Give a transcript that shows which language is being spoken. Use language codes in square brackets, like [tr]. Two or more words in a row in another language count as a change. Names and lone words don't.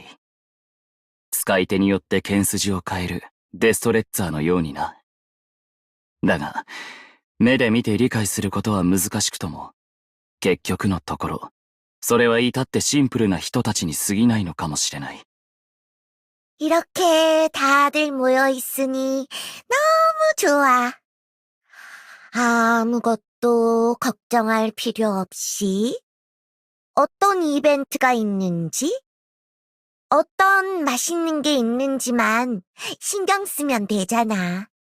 [ja] 使い手によって剣筋を変えるデストレッツァーのようにな。だが、目で見て理解することは難しくとも、結局のところ、それは至ってシンプルな人たちに過ぎないのかもしれない。 [ko] 이렇게 다들 모여 있으니 너무 좋아. 아무것도 걱정할 필요 없이 어떤 이벤트가 있는지, 어떤 맛있는 게 있는지만 신경 쓰면 되잖아.